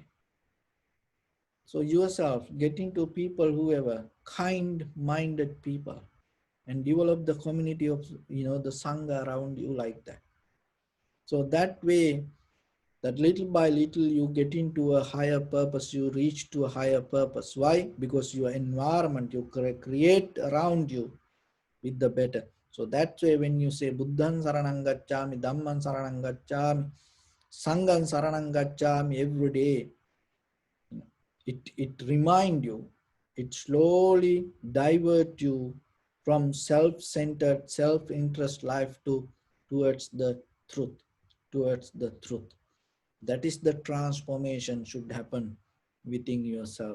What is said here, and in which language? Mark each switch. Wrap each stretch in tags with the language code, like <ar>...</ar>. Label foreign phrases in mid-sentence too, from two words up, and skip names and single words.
<en>So yourself, get into people, whoever, kind-minded people, and develop the community of, the Sangha around you like that. So that way, that little by little you get into a higher purpose, you reach to a higher purpose. Why? Because your environment you create around you with the better. So that's why when you say</en> <pi>Buddhan Saranam Gacchami, Dhamman Saranam Gacchami, Sangham Saranam Gacchami</pi> <en>every day, it remind you, it slowly divert you from self-centered, self-interest life towards the truth, towards the truth. That is the transformation should happen within yourself.</en>